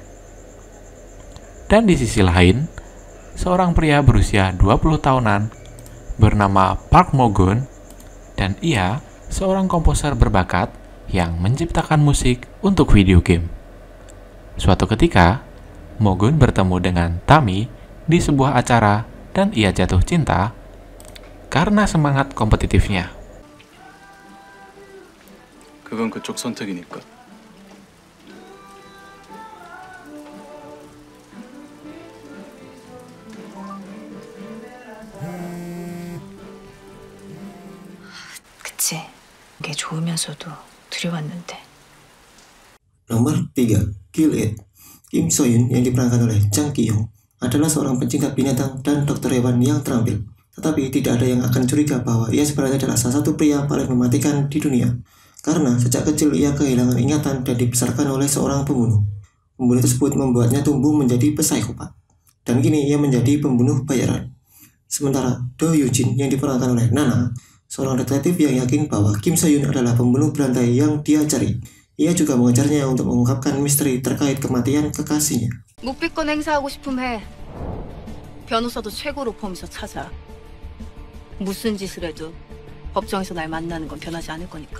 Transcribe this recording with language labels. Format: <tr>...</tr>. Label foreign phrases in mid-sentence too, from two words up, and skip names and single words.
<id>Dan di sisi lain, seorang pria berusia 20 tahunan bernama Park Mo-gun, dan ia seorang komposer berbakat yang menciptakan musik untuk video game. Suatu ketika, Mo-gun bertemu dengan Tami di sebuah acara dan ia jatuh cinta karena semangat kompetitifnya.</id> <ko>그건 그쪽 선택이니까. 그치. 그게 좋으면서도 두려웠는데.</ko> <id>Nomor 3, Kill It. Kim So-yoon yang diperankan oleh Jang Ki-yong adalah seorang pencinta binatang dan dokter hewan yang terampil. Tetapi tidak ada yang akan curiga bahwa ia sebenarnya adalah salah satu pria paling mematikan di dunia. Karena sejak kecil ia kehilangan ingatan dan dibesarkan oleh seorang pembunuh. Pembunuh tersebut membuatnya tumbuh menjadi psikopat. Dan kini ia menjadi pembunuh bayaran. Sementara Do Yoo-jin yang diperankan oleh Nana, seorang detektif yang yakin bahwa Kim So-yoon adalah pembunuh berantai yang dia cari. Ia juga mengejarnya untuk mengungkapkan misteri terkait kematian kekasihnya.</id> <ko>묵비권 행사하고 싶으면 해. 변호사도 최고로 폼에서 찾아. 무슨 짓을 해도 법정에서 날 만나는 건 변하지 않을 거니까.</ko>